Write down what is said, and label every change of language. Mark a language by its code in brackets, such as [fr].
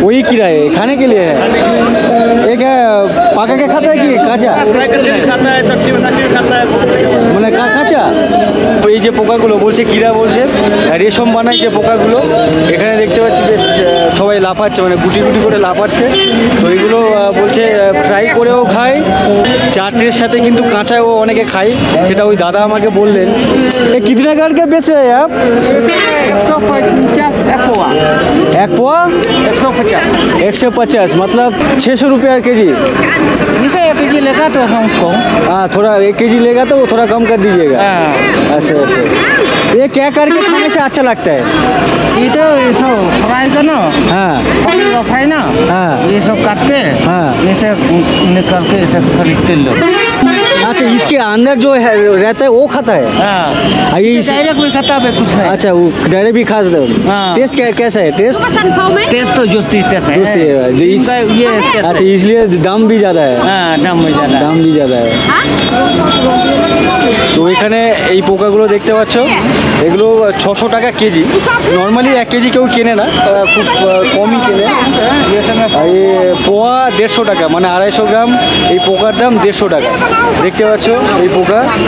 [hi] वही कीड़ा है, खाने के लिए है। एक पाका के खाता है कि काचा? फ्राई करके भी खाता है, चटनी बना के भी खाता है। [bn] মানে কাঁচা। এই যে পোকাগুলো বলছে কিরা বলছে, রেশম বানায় যে পোকাগুলো, এখানে দেখতে পাচ্ছি বেশ সবাই লাফাচ্ছে, মানে গুটি গুটি করে লাফাচ্ছে। তো এইগুলো বলছে ফ্রাই করেও খায়, চাটের সাথে কিন্তু কাঁচাও অনেকে খায়, সেটা ওই দাদা আমাকে বললেন। [hi] এ কিতনা কাটকে বেচে आप? 150 एक पोआ। एक पोआ 150। 150 मतलब 600 रुपया केजी। इसे 1 केजी लेगा तो हम कम। हाँ थोड़ा 1 केजी लेगा तो थोड़ा कम कर दीजिएगा। अच्छा अच्छा। ये क्या करके खाने से अच्छा लगता है? ये तो ये सब फ्राई का ना, हाँ फ्राई ना, हाँ ये सब काट के हाँ। इसे निकाल के इसे खरीदते लोग। अच्छा इसके अंदर जो है रहता है वो खाता है हाँ ये डायरेक्ट कोई खाता है कुछ नहीं अच्छा वो डायरेक्ट भी खा सकते हो हाँ। टेस्ट कैसा है टेस्ट टेस्ट तो जोस्ती टेस्ट है जोस्ती है, जो इस- इनका ये टेस्ट अच्छा इसलिए दाम भी ज़्यादा है हाँ दाम में ज़्यादा [bn] দাম [hi] भी ज़्यादा है [bn] তো এখানে এই পোকাগুলো দেখতে পাচ্ছ এগুলো 600 টাকা কেজি নর্মালি 1 কেজি কেউ কেনে না খুব কমই কেনে আর এই পোয়া 150 টাকা মানে 250 গ্রাম এই পোকার দাম 150 টাকা দেখতে পাচ্ছ এই পোকা